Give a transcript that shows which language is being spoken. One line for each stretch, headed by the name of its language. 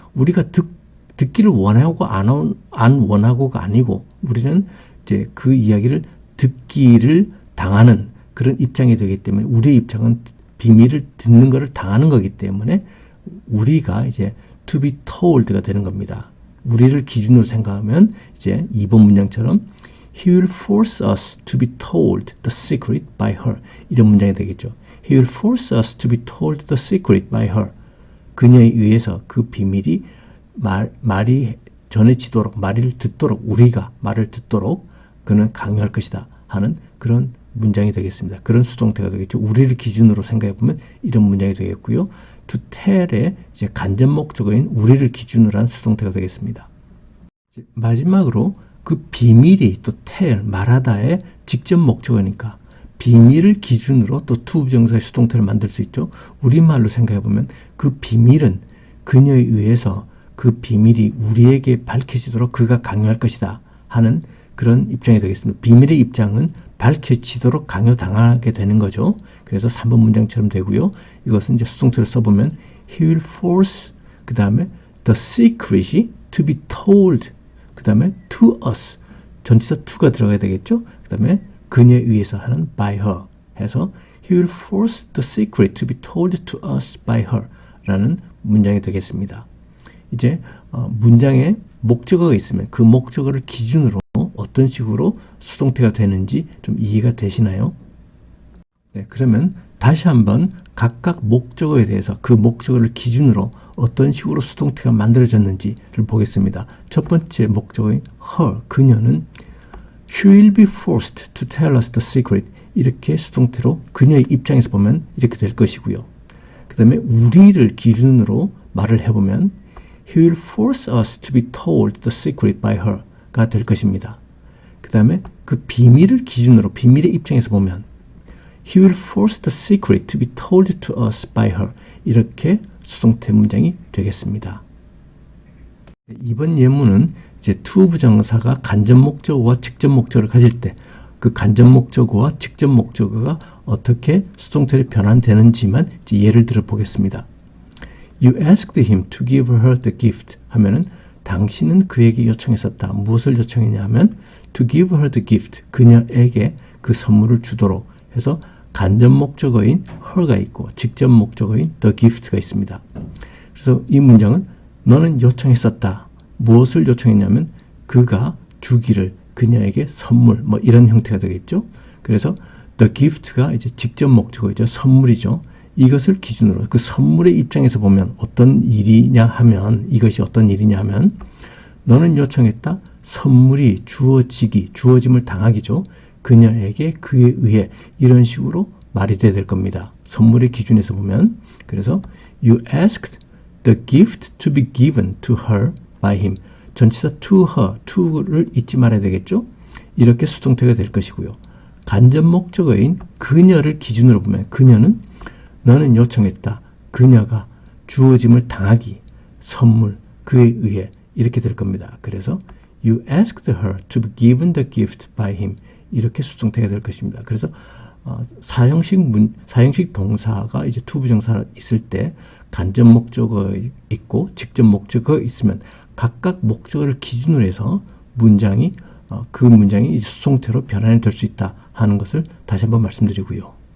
Korean: 우리가 듣기를 원하고 안 원하고가 아니고 우리는 이제 그 이야기를 듣기를 당하는 그런 입장이 되기 때문에 우리의 입장은 비밀을 듣는 것을 당하는 거기 때문에 우리가 이제
English: to be told
Korean: 가 되는 겁니다. 우리를 기준으로 생각하면 이제 2번 문장처럼
English: He will force us to be told the secret by her.
Korean: 이런 문장이 되겠죠.
English: He will force us to be told the secret by her.
Korean: 그녀에 의해서 그 비밀이 말이 전해지도록 말을 듣도록 우리가 말을 듣도록 그는 강요할 것이다 하는 그런 문장이 되겠습니다. 그런 수동태가 되겠죠. 우리를 기준으로 생각해 보면 이런 문장이 되겠고요. to tell의 이제 간접 목적어인 우리를 기준으로 한 수동태가 되겠습니다. 마지막으로 그 비밀이 또 tell 말하다의 직접 목적어니까 비밀을 기준으로 또 투부정사의 수동태를 만들 수 있죠. 우리말로 생각해 보면 그 비밀은 그녀에 의해서 그 비밀이 우리에게 밝혀지도록 그가 강요할 것이다 하는 그런 입장이 되겠습니다. 비밀의 입장은 밝혀지도록 강요당하게 되는 거죠. 그래서 3번 문장처럼 되고요. 이것은 이제 수동태를 써보면
English: He will force
Korean: 그 다음에 the secret이
English: to be told
Korean: 그 다음에 to us 전치사 to가 들어가야 되겠죠. 그 다음에 그녀에 의해서 하는
English: by her
Korean: 해서
English: He will force the secret to be told to us by her
Korean: 라는 문장이 되겠습니다. 이제 문장에 목적어가 있으면 그 목적어를 기준으로 어떤 식으로 수동태가 되는지 좀 이해가 되시나요? 네, 그러면 다시 한번 각각 목적어에 대해서 그 목적어를 기준으로 어떤 식으로 수동태가 만들어졌는지를 보겠습니다. 첫 번째 목적어인
English: her,
Korean: 그녀는
English: She will be forced to tell us the secret.
Korean: 이렇게 수동태로 그녀의 입장에서 보면 이렇게 될 것이고요. 그 다음에 우리를 기준으로 말을 해보면
English: He will force us to be told the secret by her가
Korean: 될 것입니다. 그 다음에 그 비밀을 기준으로 비밀의 입장에서 보면
English: He will force the secret to be told to us by her.
Korean: 이렇게 수동태 문장이 되겠습니다. 이번 예문은 이제 to 부정사가 간접 목적어와 직접 목적어를 가질 때 그 간접 목적어와 직접 목적어가 어떻게 수동태로 변환되는지만 이제 예를 들어 보겠습니다.
English: You asked him to give her the gift
Korean: 하면은 당신은 그에게 요청했었다. 무엇을 요청했냐 하면
English: to give her the gift.
Korean: 그녀에게 그 선물을 주도록 해서 간접 목적어인 her가 있고 직접 목적어인 the gift가 있습니다. 그래서 이 문장은 너는 요청했었다. 무엇을 요청했냐면 그가 주기를 그녀에게 선물 뭐 이런 형태가 되겠죠. 그래서 the gift가 이제 직접 목적어이죠. 선물이죠. 이것을 기준으로 그 선물의 입장에서 보면 어떤 일이냐 하면 이것이 어떤 일이냐 하면 너는 요청했다. 선물이 주어짐을 당하기죠. 그녀에게 그에 의해 이런 식으로 말이 돼야 될 겁니다. 선물의 기준에서 보면 그래서
English: You asked the gift to be given to her by him.
Korean: 전치사 to her, to를 잊지 말아야 되겠죠. 이렇게 수동태가 될 것이고요. 간접 목적어인 그녀를 기준으로 보면 그녀는 너는 요청했다. 그녀가 주어짐을 당하기, 선물, 그에 의해 이렇게 될 겁니다. 그래서
English: You asked her to be given the gift by him.
Korean: 이렇게 수동태가 될 것입니다. 그래서 사형식 동사가 이제 to 부정사 있을 때 간접 목적어 있고 직접 목적어 있으면 각각 목적어를 기준으로 해서 문장이 그 문장이 수동태로 변환이 될 수 있다 하는 것을 다시 한번 말씀드리고요.